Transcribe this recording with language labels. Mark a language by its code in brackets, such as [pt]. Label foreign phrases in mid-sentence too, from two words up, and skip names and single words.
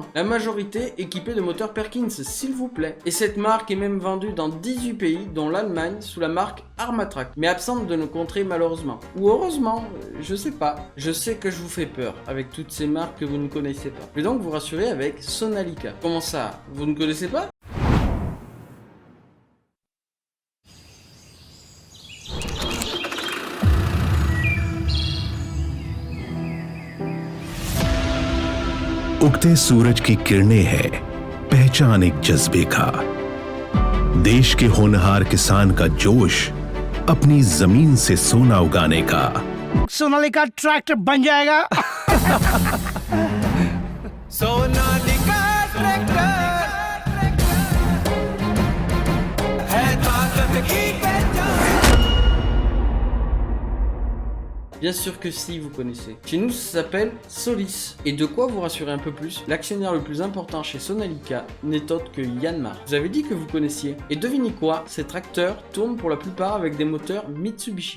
[fr] La majorité équipée de moteurs Perkins, s'il vous plaît. Et cette marque est même vendue dans 18 pays dont l'Allemagne sous la marque Armatrac, mais absente de nos contrées malheureusement. Ou heureusement, je sais pas. Je sais que je vous fais peur avec toutes ces marques que vous ne connaissez pas. Je vais donc vous rassurer avec Sonalika. Comment ça, vous ne connaissez pas ? [hi] उगते सूरज की किरणें है पहचान एक जज्बे का देश के होनहार किसान का जोश अपनी जमीन से सोना उगाने का सोनालिका ट्रैक्टर बन जाएगा सोनालिका ट्रैक्टर है ताकत की पहचान। [fr] Bien sûr que si, vous connaissez. Chez nous, ça s'appelle Solis. Et de quoi vous rassurer un peu plus, l'actionnaire le plus important chez Sonalika n'est autre que Yanmar. Vous avez dit que vous connaissiez. Et devinez quoi, ces tracteurs tournent pour la plupart avec des moteurs Mitsubishi.